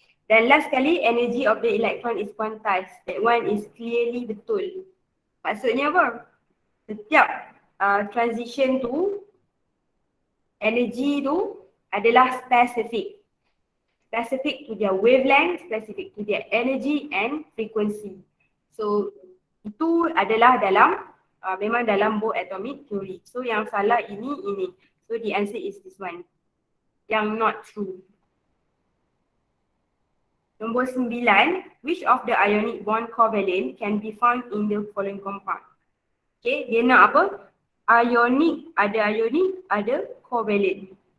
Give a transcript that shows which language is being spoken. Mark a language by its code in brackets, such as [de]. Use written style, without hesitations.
[ms] Dan [en] last kali energy of the electron is quantized. That one is clearly [ms] betul. Maksudnya apa? Setiap transition tu, energy tu adalah specific. [en] Specific to their wavelength, specific to their energy and frequency. [ms] So itu adalah memang dalam Bohr atomic theory. So yang salah ini. [en] So the answer is this one. [ms] Yang [en] not true. Nombor 9, which of the ionic bond covalent can be found in the following compound? [ms] Okay, dia nak apa? Ionic, ada covalent.